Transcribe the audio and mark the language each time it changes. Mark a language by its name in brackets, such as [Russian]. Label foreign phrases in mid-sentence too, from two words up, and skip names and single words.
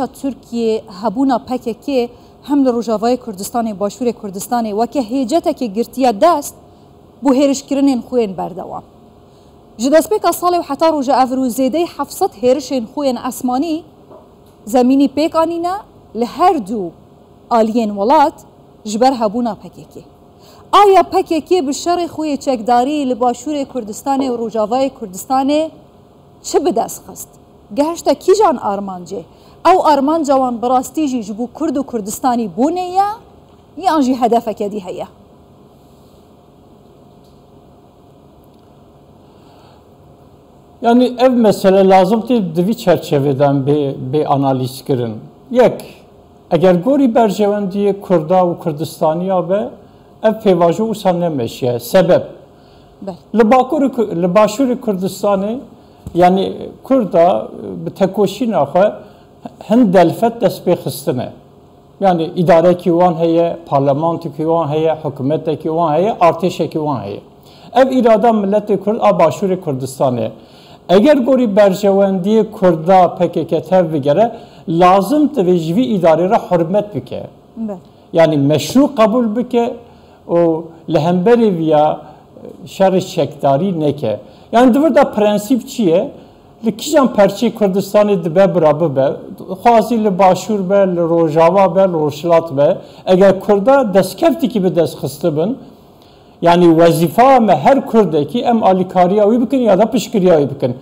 [Kurdish] Tirkiyê hebûna PKK hem li Rojavayê Kurdistanê başûrê Kurdistanê weke hêcetekê girtiye dest bû hêrişkirinên xwe yên berdewam ji destpêka salê û heta roja evrû zêdeyî 700 hêrişên xwe yên esmanî zemînî pêk anîne li her dû aliyên welat ji ber hebûna PKK آیا PKK bi şerê xwe çekdarî li başûrê Kurdistanê û Rojavayê Kurdistanê çi bi dest xist? Gehişte kîjan armancê? Ew armanca wan bi rastî jî ji bo Kurd û Kurdistanî bûnê ye yan jî hedefeke dî heye? Yani ev mesele [Turkish] lazım değil, [Kurdish] divî [Turkish] çerçeveden bir analiz [Kurdish] kirin. Yek, اگر گوری برجواندی کردا و کردستانیا به اف پیواجو وسا نمیشه سبب لباشور کردستان یعنی کردا به تکوشین آخه هند دلفت دست به خستنه yani idare ki wan heye, parlamento ki wan heye, hükümet ki wan heye, artêşe ki wan heye. Ev irada milletê Kurd a Başûrê Kurdistanê. Eger gorî berjewendiyê Kurda PKK tev bigere, lazım te vê ji vî idarê re hürmet bike. Yani meşru kabul bike û li hemberî vîya şerê çekdarî neke. Yani divir da prensîp çi ye? Li kîjan perçê Kurdistanê dibe birabe be, xwazî li Başûr be, li Rojava be, li Rojhilat be, eger Kurda destkeftekî bi dest xiste bin, yani wezifa me her Kurdekî em alîkariya wî bikin [Turkish] ya da [Kurdish] piştgiriya wî bikin.